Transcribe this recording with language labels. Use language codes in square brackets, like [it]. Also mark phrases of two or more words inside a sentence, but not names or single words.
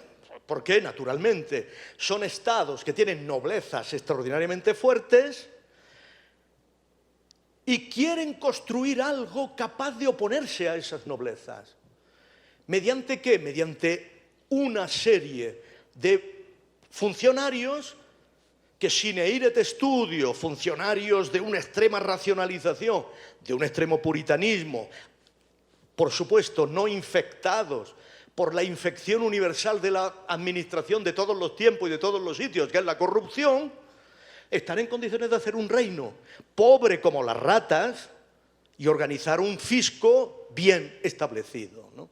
[es] Porque, naturalmente, son estados que tienen noblezas extraordinariamente fuertes y quieren construir algo capaz de oponerse a esas noblezas. ¿Mediante qué? Mediante una serie de funcionarios que [la] sine ire et studio, [es] funcionarios de una extrema racionalización, de un extremo puritanismo, por supuesto no infectados por la infección universal de la administración de todos los tiempos y de todos los sitios, que es la corrupción, están en condiciones de hacer un reino pobre como las ratas y organizar un fisco bien establecido, ¿no?